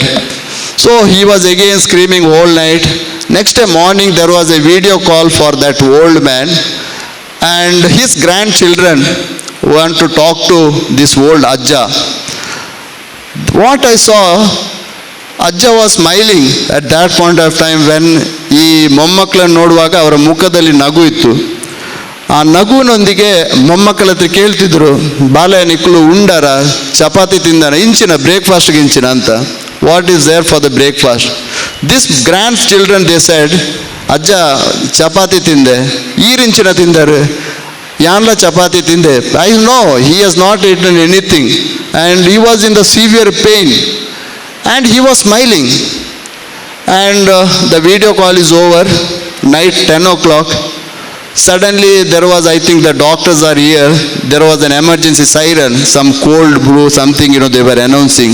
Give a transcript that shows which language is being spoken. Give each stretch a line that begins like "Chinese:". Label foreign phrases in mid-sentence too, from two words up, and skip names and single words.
English: So he was again screaming whole night. Next day morning, there was a video call for that old man, and his grandchildren want to talk to this old Ajja. What I saw, Ajja was smiling at that point of time when
Kannada: ಈ ಮೊಮ್ಮಕ್ಕಳನ್ನು ನೋಡುವಾಗ ಅವರ ಮುಖದಲ್ಲಿ ನಗು ಇತ್ತು. ಆ ನಗುವಿನೊಂದಿಗೆ ಮೊಮ್ಮಕ್ಕಳ ಹತ್ರ ಕೇಳ್ತಿದ್ರು,
Tulu: ಬಾಲೆ ನಿಕ್ಕಲು ಉಂಡಾರ, ಚಪಾತಿ ತಿಂದಾನ, ಇಂಚಿನ ಬ್ರೇಕ್ಫಾಸ್ಟ್ಗೆ ಇಂಚಿನ ಅಂತ.
English: What is there for the breakfast? This grand children they said,
Tulu: ಅಜ್ಜ ಚಪಾತಿ ತಿಂದೆ, ಈರಿಂಚಿನ ತಿಂದಾರೆ, ಯಾನ್ಲ ಚಪಾತಿ ತಿಂದೆ.
English: I know he has not eaten anything and he was in the severe pain and he was smiling. And the video call is over, night 10 o'clock. Suddenly there was, I think the doctors are here, there was an emergency siren, some cold brew, something, they were announcing.